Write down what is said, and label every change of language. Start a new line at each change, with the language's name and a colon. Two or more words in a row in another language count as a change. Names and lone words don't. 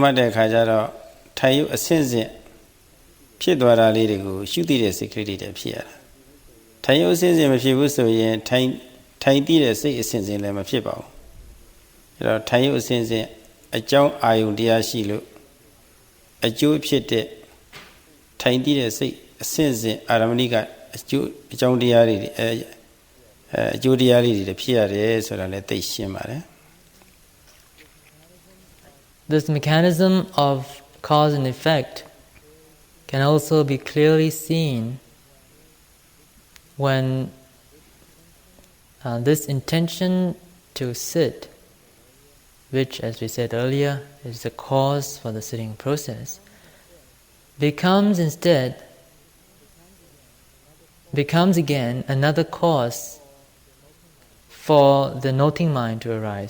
Burmese: မှတ်တဲ့အခါကျတော့ထိုင်ရုပ်အဆင့်ဆင့်ဖြစ်သွားတာလေးတွေကိုရှုသိတဲ့စိတ်ကလေးတွေဖြစ်ရတာထိုင်ရုပ်အဆင့်ဆင့်မဖြစ်ဘူးဆိုရင်ထိုင်တည်တဲ့စိတ်အဆင့်ဆင့်လည်းမဖြစ်ပါဘူးအဲ့တော့ထိုင်ရုပ်အဆင့်ဆင့်အကြောင်းအာယုံတရားရှိလို့အကျိုးဖြစ်တဲ့ထိုင်တည်တဲ့စိတ်အဆင့်ဆင့်အာရမဏိကအကျိုးအကြောင်းတရားတွေအကျိုးတရားလေးတွေဖြစ်ရတယ်ဆိုတာလည်းသိရှင်းပါတယ်
English: This mechanism of cause and effect can also be clearly seen when this intention to sit, which as we said earlier is the cause for the sitting process, becomes again another cause for the noting mind to arise.